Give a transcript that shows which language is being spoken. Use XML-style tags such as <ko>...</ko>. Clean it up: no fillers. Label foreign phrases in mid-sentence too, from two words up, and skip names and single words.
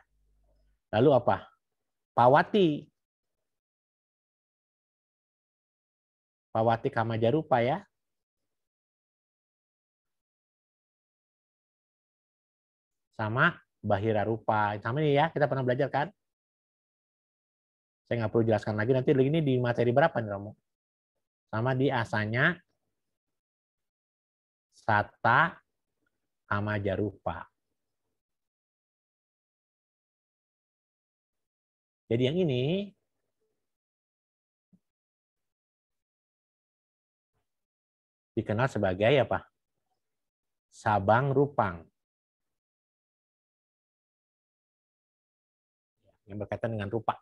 <id>Lalu apa?</id> <pi>Pawati kama jarupa</pi> <id>ya. Sama bahira rupa. Sama ini ya, kita pernah belajar kan? Saya nggak perlu jelaskan lagi, nanti ini di materi berapa nih Romo? Sama di</id> <pi>asanya sata kama jarupa.</pi> <id>Jadi yang ini dikenal sebagai apa?</id> <pi>Sabang rupang.</pi> <id>Yang berkaitan dengan rupa.</id>